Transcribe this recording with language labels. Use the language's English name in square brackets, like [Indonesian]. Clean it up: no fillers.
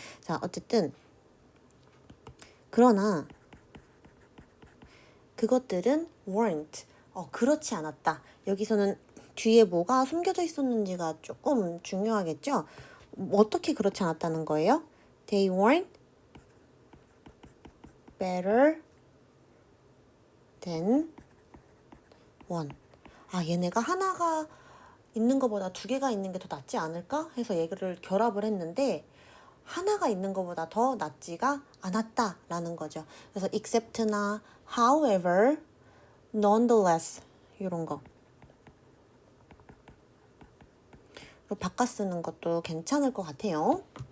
[Korean] 자, 어쨌든 그러나 그것들은 weren't. 그렇지 않았다. 여기서는 뒤에 뭐가 숨겨져 있었는지가 조금 중요하겠죠? 어떻게 그렇지 않았다는 거예요? [English] They weren't better than one. [Korean] 얘네가 하나가 있는 것보다 두 개가 있는 게 더 낫지 않을까? 해서 얘기를 결합을 했는데 하나가 있는 것보다 더 낫지가 않았다라는 거죠. 그래서 except나 however, nonetheless 이런 거 바꿔 쓰는 것도 괜찮을 것 같아요.